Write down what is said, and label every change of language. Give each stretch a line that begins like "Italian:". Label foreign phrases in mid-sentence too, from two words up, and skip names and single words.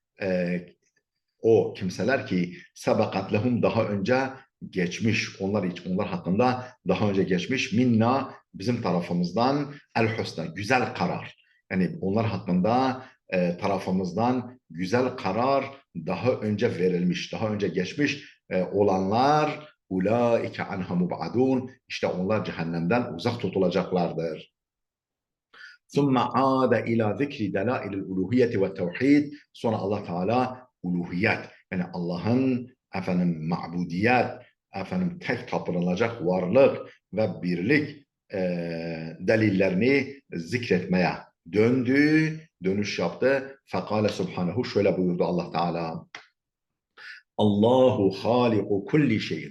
Turkish: O kimseler ki
Arabic: سبقت لهم
Turkish: daha önce geçmiş, onlar hakkında daha önce geçmiş minna bizim tarafımızdan
Arabic: الحسنى
Turkish: güzel karar. Yani onlar hakkında tarafımızdan güzel karar daha önce verilmiş, daha önce geçmiş olanlar
Arabic: أولئك عنها مبعدون
Turkish: işte onlar cehennemden uzak tutulacaklardır.
Arabic: ثُمَّ عَادَ إِلَى ذِكْرِ دَلَائِلِ الْاُلُوهِيَّةِ وَالتَّوْحِيدِ
Turkish: Sonra Allah Teala uluhiyet yani Allah'ın ma'budiyet, tek tapınılacak varlık ve birlik delillerini zikretmeye dönüş yaptı.
Arabic: فقال سبحانه
Turkish: şöyle buyurdu Allah Teala.
Arabic: الله خالق كل شيء.